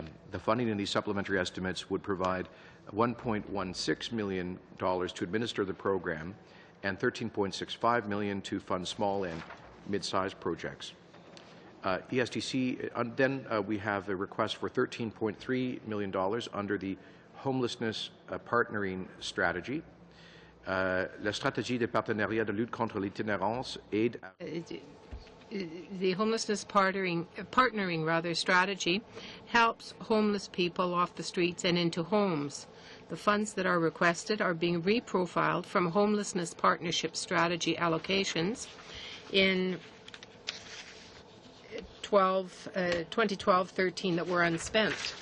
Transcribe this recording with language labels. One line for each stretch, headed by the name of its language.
English: The funding in these supplementary estimates would provide $1.16 million to administer the program and $13.65 million to fund small and mid-sized projects. ESDC, then we have a request for $13.3 million under the Homelessness Partnering Strategy.
French: La stratégie de partenariat de lutte contre l'itinérance aide.
English: The homelessness partnering strategy helps homeless people off the streets and into homes. The funds that are requested are being reprofiled from homelessness partnership strategy allocations in 2012-13 that were unspent.